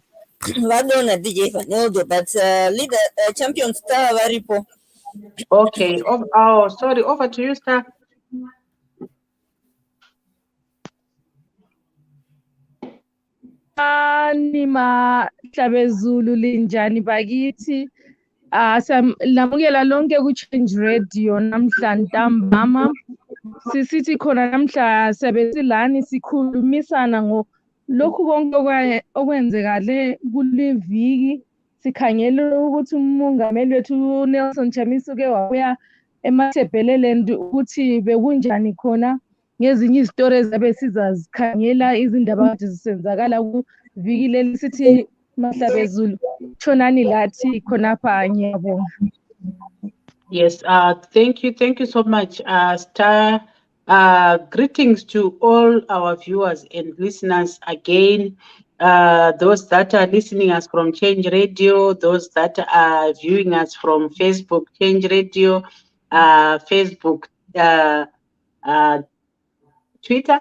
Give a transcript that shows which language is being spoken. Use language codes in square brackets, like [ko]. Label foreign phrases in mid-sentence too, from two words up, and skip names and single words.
[en] Vadona DJ Vanelto, but leader champion star varipo. Okay. Oh, sorry. Over to you, star. [nd] Nima Hlabezulu linjani bakithi lamukela lonke ku-Change Radio namhla ntambama sisithi khona namhla sebesilani sikhulumisana lokhu konke okwenzekale kuliviki sikhangele ukuthi umongameli wethu Nelson Chamisa uke wabuya eMatebeleland ukuthi bekunjani khona ngezinye izitori ezabe sizazikhangela izindaba kade zisenzakala kuviki leli sithi Mahlabezulu tshonani lathi khonapha ngiyabonga. [en] Yes, thank you so much, Star. Greetings to all our viewers and listeners again. Those that are listening us from Change Radio, those that are viewing us from Facebook, Change Radio, Facebook, Twitter.